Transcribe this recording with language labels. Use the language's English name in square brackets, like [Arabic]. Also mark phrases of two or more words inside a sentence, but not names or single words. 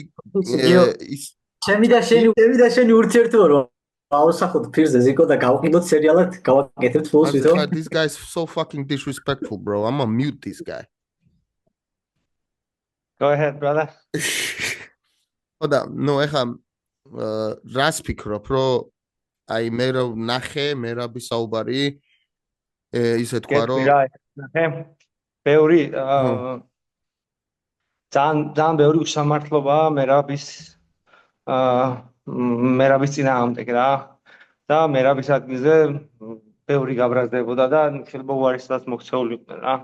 [Georgian] ჩემი და შენი ურთიერთობა რომ ავსახოთ ფირზე ზიკო და გავყიდოთ სერიალად გავაკეთებთ ფულს ვითო. [English] This guy is so fucking disrespectful, bro. I'm gonna mute this guy. Go ahead, brother. [Georgian] ხოდა, ნუ ეხა რას ფიქრობ, რომ აი მე რო ნახე, მე რა ბისაუბარი ისე თქვა რომ ნახე ბევრი ძალიან ბევრი უსამართლობაა მერაბის წინააღმდეგ რა და მერაბის ადგილზე ბევრი გაბრაზდებოდა და შეიძლება უარესად მოქცეულიყვნენ რა.